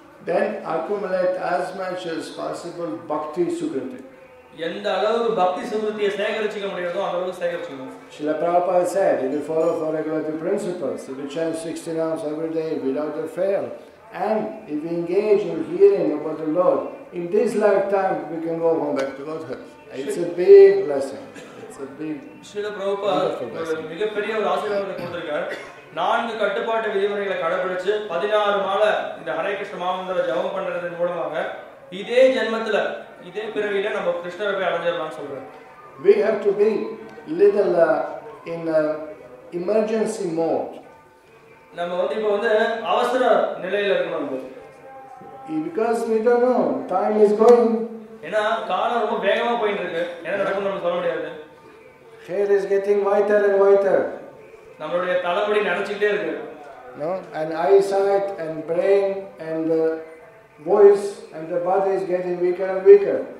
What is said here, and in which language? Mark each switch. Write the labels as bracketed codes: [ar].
[en] Then accumulate as much as possible bhakti sukriti. [ta] எந்த அளவுக்கு பக்தி சுகிருத்தியை சேகரிச்சுக்க முடியுதோ அந்த அளவுக்கு சேகரிச்சுக்கணும். [en] Srila Prabhupada said, if you follow four regulative principles, if you chant 16 hours every day without a fail, and if we engage in hearing about the Lord, in this lifetime we can go home back to Godhead. It's a big blessing. It's a big. [ta] Srila Prabhupada ஒரு மிகப்பெரிய ஒரு ஆசீர்வாதத்தை கொடுத்திருக்கார். 4 கட்டுப்பாட்டு விதிமுறைகளை கடைபிடிச்சு 16 மாலை இந்த ஹரே கிருஷ்ண மகாமந்திர ஜபம் பண்றதன் மூலமாக இதே ஜென்மத்துல இதே பிறவியில நம்ம கிருஷ்ணரை போய் அடைஞ்சிடலாம்னு சொல்றாரு. [en] We have to be little in emergency mode. [ta] நம்ம வந்து இப்போ வந்து அவசர நிலையில இருக்கணும். [en] Because we don't know, time is going. [ta] ஏன்னா காலம் ரொம்ப வேகமா போயிட்டு இருக்கு. என்ன நடக்கும்னு நம்ம சொல்ல முடியாது. [en] Hair is getting whiter and whiter. [ta] நம்மளுடைய தலைமுடி நரைச்சிட்டே இருக்கு. [en] No, and eyesight and brain and voice and the body is getting weaker and weaker.